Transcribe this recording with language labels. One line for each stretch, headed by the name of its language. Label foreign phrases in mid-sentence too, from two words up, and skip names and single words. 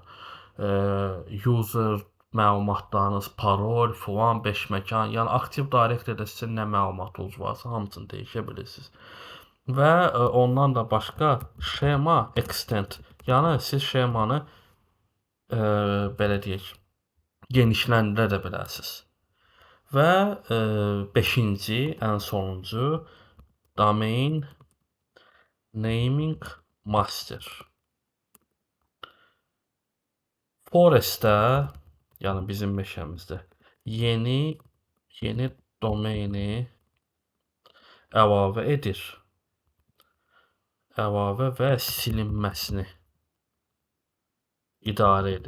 Azerbaijani: User məlumatlarınız, parol, filan, beşməkan, yəni Active Directory-də sizin nə məlumatınız varsa hamısını dəyişə bilirsiniz. Və ondan da başqa şema extend, yəni siz şemanı belə deyək, genişləndirə də bilərsiniz. Və 5-ci, ən sonuncu
English: domain naming master.
Azerbaijani: Forestdə, yəni bizim meşəmizdə yeni domaini əlavə edir. Əlavə və silinməsini idarə edir.